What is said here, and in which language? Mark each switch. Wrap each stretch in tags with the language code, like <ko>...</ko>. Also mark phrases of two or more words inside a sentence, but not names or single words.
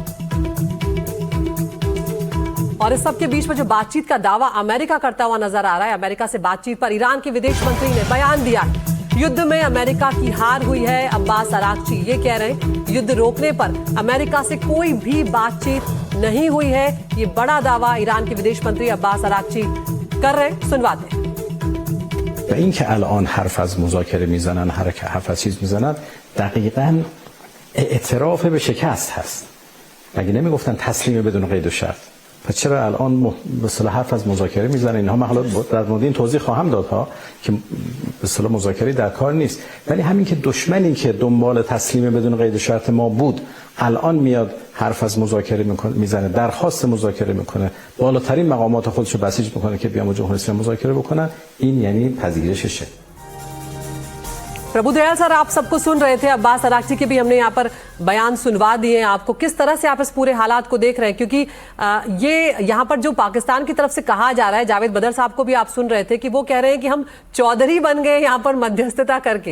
<hi>और इस सब के बीच में जो बातचीत का दावा अमेरिका करता हुआ नजर आ रहा है, अमेरिका से बातचीत पर ईरान के विदेश मंत्री ने बयान दिया है। युद्ध में अमेरिका की हार हुई है। अब्बास अराक्ची ये कह रहे हैं युद्ध रोकने पर अमेरिका से कोई भी बातचीत नहीं हुई है। ये बड़ा दावा ईरान के विदेश मंत्री अब्बास अराक्ची कर रहे हैं। सुनवाते हैं।</hi> <fa>و این که الان حرف از مذاکره میزنن، حرف از چیز میزنن، دقیقاً اعتراف به شکست هست. مگه نمیگفتن تسلیم بدون قید و شرط؟ پس چرا الان به اصطلاح حرف از مذاکره میزنن؟ اینها من حالا در مورد این توضیح خواهم داد ها که به اصطلاح مذاکره در کار نیست، ولی همین که دشمنی که دنبال تسلیم بدون قید و شرط ما بود الان میاد حرف از مذاکره میزنه، درخواست مذاکره میکنه، بالاترین مقامات خودشو بسیج میکنه که بیان با جمهوری اسلامی مذاکره بکنن، این یعنی پذیرششه.</fa> <hi>प्रभुदयाल सर, आप सबको सुन रहे थे। अब्बास अराक्ची के भी हमने यहाँ पर बयान सुनवा दिए हैं आपको। किस तरह से आप इस पूरे हालात को देख रहे हैं, क्योंकि ये यहाँ पर जो पाकिस्तान की तरफ से कहा जा रहा है, जावेद बदर साहब को भी आप सुन रहे थे कि वो कह रहे हैं कि हम चौधरी बन गए यहाँ पर मध्यस्थता करके।</hi>